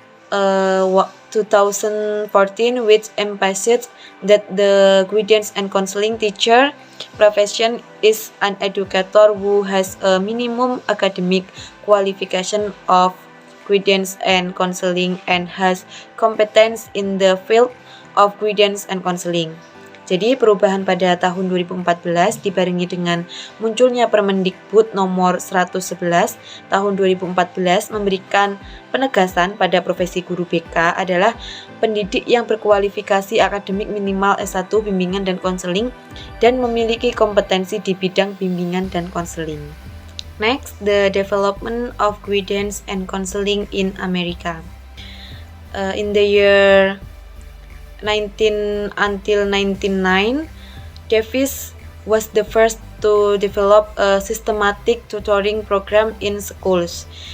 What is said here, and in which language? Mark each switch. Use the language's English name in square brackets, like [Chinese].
[English] 2014, which emphasized that the guidance and counseling teacher profession is an educator who has a minimum academic qualification of guidance and counseling and has competence in the field of guidance and counseling. [Indonesian] Jadi perubahan pada tahun 2014 dibarengi dengan munculnya Permendikbud nomor 111 tahun 2014 memberikan penegasan pada profesi guru BK adalah pendidik yang berkualifikasi akademik minimal S1 bimbingan dan konseling dan memiliki kompetensi di bidang bimbingan dan konseling. [English] Next, the development of guidance and counseling in America. In the year 19 until 1999, Davis was the first to develop a systematic tutoring program in schools.